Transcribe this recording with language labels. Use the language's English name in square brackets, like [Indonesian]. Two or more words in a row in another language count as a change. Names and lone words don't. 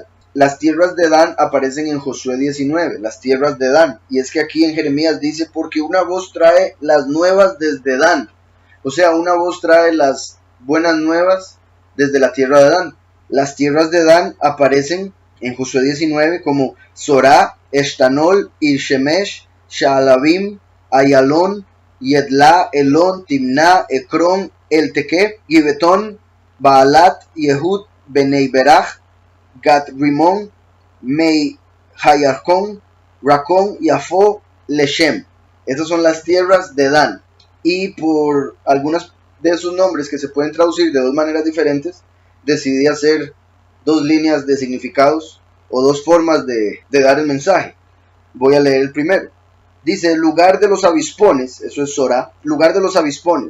[Spanish] Las tierras de Dan aparecen en Josué 19, las tierras de Dan. Y es que aquí en Jeremías dice, porque una voz trae las nuevas desde Dan. O sea, una voz trae las buenas nuevas desde la tierra de Dan. Las tierras de Dan aparecen en Josué 19 como Zorá, Eshtanol, Irshemesh, Shaalabim, Ayalón, Yedla, Elón, Timná, Ecrón, Elteque, Gibetón, Baalat, Yehud, Benei Berach, Gat Rimón, Mei Hayarcón, Racón, Yafó, Leshem. Estas son las tierras de Dan. Y por algunos de esos nombres que se pueden traducir de dos maneras diferentes, decidí hacer dos líneas de significados o dos formas de dar el mensaje. Voy a leer el primero. Dice, lugar de los avispones, eso es Zorá, lugar de los avispones.